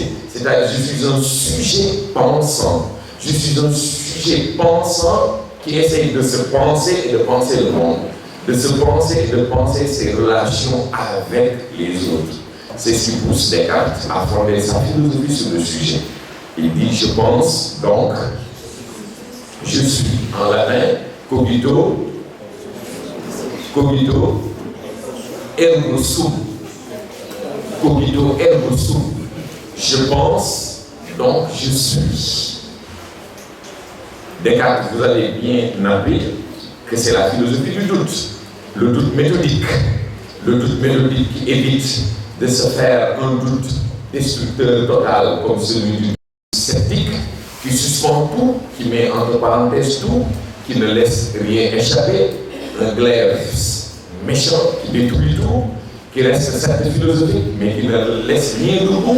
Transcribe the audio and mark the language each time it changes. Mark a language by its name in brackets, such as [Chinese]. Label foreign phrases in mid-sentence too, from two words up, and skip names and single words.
[French] C'est-à-dire, je suis un sujet pensant. Je suis un sujet pensant qui essaye de se penser et de penser le monde. De se penser et de penser ses relations avec les autres. C'est ce qui pousse Descartes à fonder sa philosophie sur le sujet. Il dit, je pense, donc, je suis. En latin, [Latin] cogito, ergo sum. Cogito, ergo sum. [French] Je pense, donc je suis. Descartes, vous avez bien appris que c'est la philosophie du doute. Le doute méthodique. Le doute méthodique qui évite de se faire un doute destructeur total comme celui du sceptique, qui suspend tout, qui met entre parenthèses tout, qui ne laisse rien échapper, un glaive méchant qui détruit tout, qui reste certes philosophique, mais qui ne laisse rien debout.